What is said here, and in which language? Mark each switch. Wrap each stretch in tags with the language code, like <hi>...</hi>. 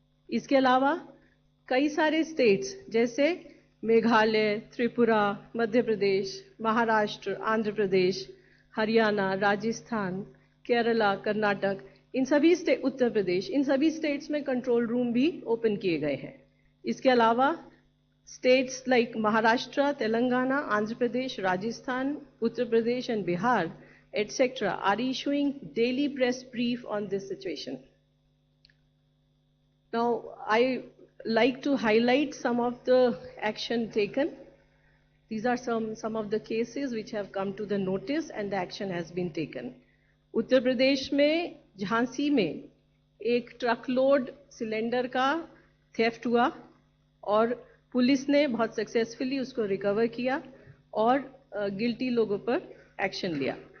<hi>इसके अलावा कई सारे स्टेट्स जैसे मेघालय, त्रिपुरा, मध्य प्रदेश, महाराष्ट्र, आंध्र प्रदेश, हरियाणा, राजस्थान, केरला, कर्नाटक, उत्तर प्रदेश, इन सभी स्टेट्स में कंट्रोल रूम भी ओपन किए गए हैं। इसके अलावा</hi> <en>states like Maharashtra, Telangana, Andhra Pradesh, Rajasthan, Uttar Pradesh and Bihar, etc. are issuing daily press brief on this situation. Now, I like to highlight some of the action taken. These are some of the cases which have come to the notice and the action has been taken.</en> <hi>Uttar Pradesh में झांसी में एक ट्रकलोड cylinder का theft हुआ और police ने बहुत successfully उसको recover किया और गिल्टी लोगों पर एक्शन लिया।</hi>